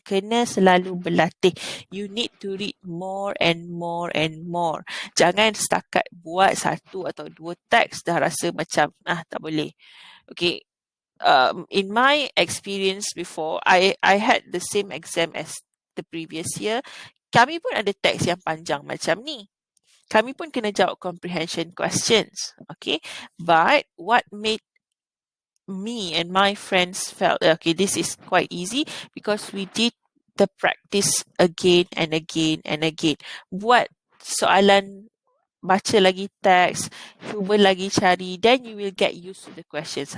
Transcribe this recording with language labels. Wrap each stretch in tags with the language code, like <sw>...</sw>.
<ms>Kena selalu berlatih.</ms> <en>You need to read more and more and more.</en> <ms>Jangan setakat buat satu atau dua teks dah rasa macam tak boleh.</ms> <en>Okay, in my experience before, I had the same exam as the previous year.</en> <ms>Kami pun ada teks yang panjang macam ni. Kami pun kena jawab</ms> <en>comprehension questions. Okay, but what made me and my friends felt, okay, this is quite easy because we did the practice again and again and again.</en> <ms>Buat soalan, baca lagi teks, cuba lagi cari,</ms> <en>then you will get used to the questions.</en>